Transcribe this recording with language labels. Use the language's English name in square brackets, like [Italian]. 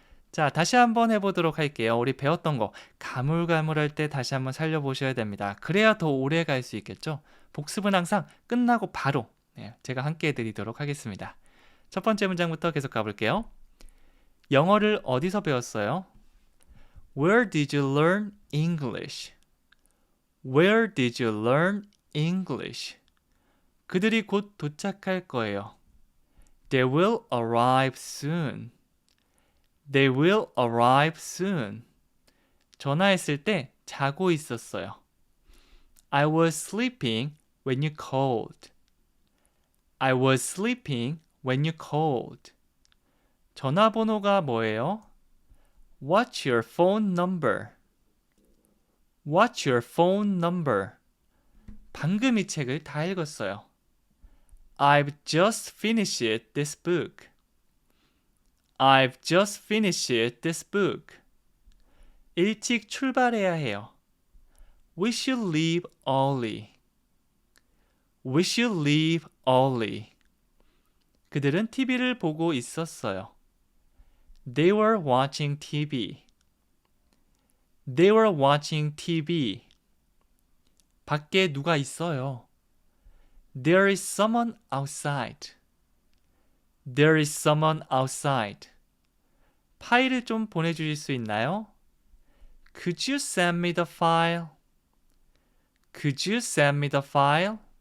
[Korean] 자, 다시 한번 해보도록 할게요. 우리 배웠던 거 가물가물할 때 다시 한번 살려보셔야 됩니다. 그래야 더 오래 갈 수 있겠죠? 복습은 항상 끝나고 바로 제가 함께 해드리도록 하겠습니다. 첫 번째 문장부터 계속 가볼게요. 영어를 어디서 배웠어요? [English] Where did you learn English? Where did you learn English? [Korean] 그들이 곧 도착할 거예요. [English] They will arrive soon. They will arrive soon. [Korean] 전화했을 때 자고 있었어요. [English] I was sleeping when you called. I was sleeping when you called. [Korean] 전화번호가 뭐예요? [English] What's your phone number? What's your phone number? [Korean] 방금 이 책을 다 읽었어요. [English] I've just finished this book. I've just finished this book. [Korean] 일찍 출발해야 해요. [English] We should leave early. We should leave early. [Korean] 그들은 TV를 보고 있었어요. [English] They were watching TV. They were watching TV. [Korean] 밖에 누가 있어요. [English] There is someone outside. There is someone outside. [Korean] 파일을 좀 보내주실 수 있나요? [English] Could you send me the file? Could you send me the file?